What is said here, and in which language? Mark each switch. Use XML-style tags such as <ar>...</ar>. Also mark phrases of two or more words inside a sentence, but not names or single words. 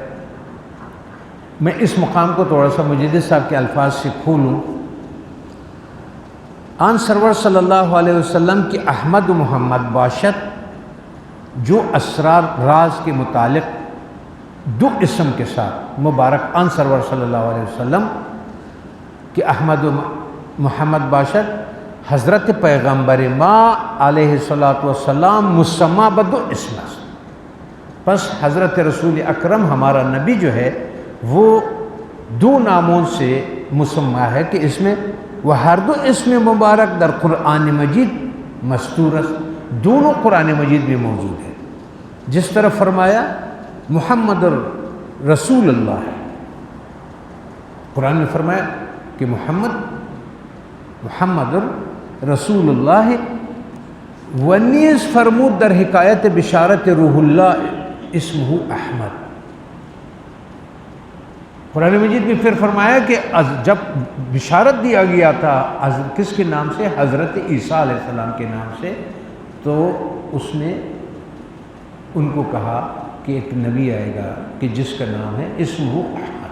<ur>میں اس مقام کو تھوڑا سا مجدد صاحب کے الفاظ سے کھولوں.</ur> <fa>آن سرور</fa> <ar>صلی اللہ علیہ وسلم</ar> <fa>کی احمد و محمد باشد</fa> <ur>جو اسرار راز کے متعلق دو اسم کے ساتھ</ur> <fa>مبارک آن سرور</fa> <ar>صلی اللہ علیہ وسلم</ar> <fa>کہ احمد و محمد باشد حضرت پیغمبر ما</fa> <ar>علیہ الصلوۃ والسلام</ar> <fa>مسمى بدو اسم.</fa> <ur>پس حضرت رسول اکرم ہمارا نبی جو ہے وہ دو ناموں سے مسمى ہے کہ اس میں وہ</ur> <fa>ہر دو اسم مبارک در قرآن مجید مستور</fa> <ur>دونوں قرآن مجید میں موجود ہے. جس طرح فرمایا</ur> <ar>محمد رسول اللہ</ar> <ur>ہے، قرآن میں فرمایا کہ</ur> <ar>محمد رسول اللہ،</ar> <fa>ونیز فرمود در حکایت بشارت روح اللہ</fa> <ar>اسمہ احمد.</ar> <ur>قرآن مجید میں پھر فرمایا کہ جب بشارت دیا گیا تھا کس کے نام سے؟ حضرت عیسیٰ علیہ السلام کے نام سے، تو اس نے ان کو کہا کہ ایک نبی آئے گا کہ جس کا نام ہے</ur> <ar>اسمہ احمد.</ar>